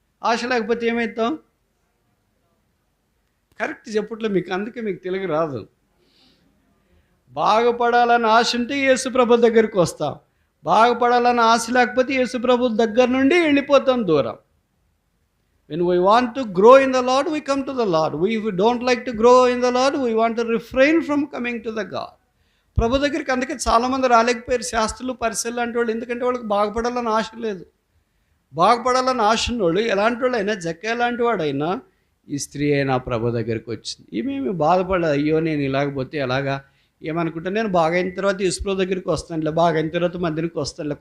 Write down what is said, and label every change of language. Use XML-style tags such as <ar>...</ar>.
<te>ఆశ లేకపోతే ఏమవుతాం? కరెక్ట్ చెప్పట్లో మీకు, అందుకే మీకు తెలుగు రాదు. బాగుపడాలని ఆశ ఉంటే యేసుప్రభు దగ్గరికి వస్తాం. బాగుపడాలని ఆశ లేకపోతే యేసుప్రభు దగ్గర నుండి వెళ్ళిపోతాం దూరం.</te> <en>When we want to grow in the Lord, we come to the Lord. We don't like to grow in the Lord, we want to refrain from coming to the God.</en> <te>ప్రభు దగ్గరికి అందుకే చాలామంది రాలేకపోయారు, శాస్త్రులు పరిశీలు లాంటి వాళ్ళు. ఎందుకంటే వాళ్ళకి బాగుపడాలని ఆశ లేదు. బాగుపడాలని ఆశ ఉన్నోళ్ళు ఎలాంటి వాళ్ళు అయినా, జక్కే లాంటి వాడైనా, ఈ స్త్రీ అయినా ప్రభు దగ్గరికి వచ్చింది. ఈమె బాధపడలేదు, అయ్యో నేను ఇలాగపోతే ఎలాగా ఏమనుకుంటా, నేను బాగైన తర్వాత యేసుప్రభు దగ్గరికి వస్తానులే, బాగైన తర్వాత మందిరికి వస్తానులే.</te>